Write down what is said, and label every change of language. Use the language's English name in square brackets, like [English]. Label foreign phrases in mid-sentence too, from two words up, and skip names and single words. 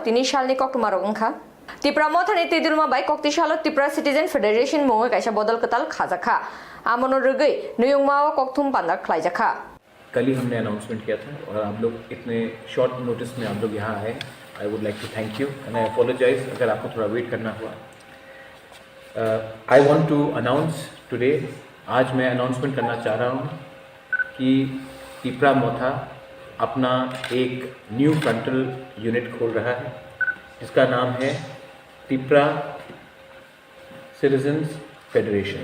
[Kok Borok] tini shalni kok tumarok ongkha Tipra mothani tidulma bai kokti shalot Tipra Citizen Federation mongai kaisa bodol ketal khajakha amono rugui nuyungmao kokthum pandar khlaijakha [Hindi] कल ही हमने अनाउंसमेंट किया था और आप लोग इतने [English] short notice [Hindi] में आप लोग यहाँ आए [English] I would like to thank you and I apologize [Hindi] अगर आपको थोड़ा वेट करना हुआ [English] I want to announce today [Hindi] आज मैं अनाउंसमेंट करना चाह रहा हूँ कि टिपरा मोथा अपना एक [English] new frontal unit [Hindi] खोल रहा है जिसका नाम है टिपरा सिटीजन्स फेडरेशन।